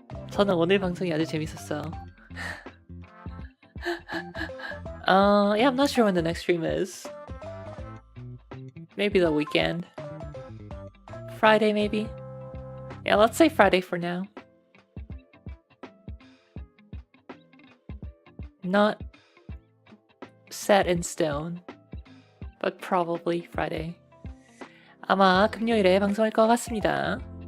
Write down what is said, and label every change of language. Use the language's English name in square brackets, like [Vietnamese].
[Korean] 저는 오늘 방송이 아주 재밌었어요. [English] Yeah, I'm not sure when the next stream is. Maybe the weekend. Friday, maybe? Yeah, let's say Friday for now. Not set in stone, but probably Friday. [Korean] 아마 금요일에 방송할 것 같습니다.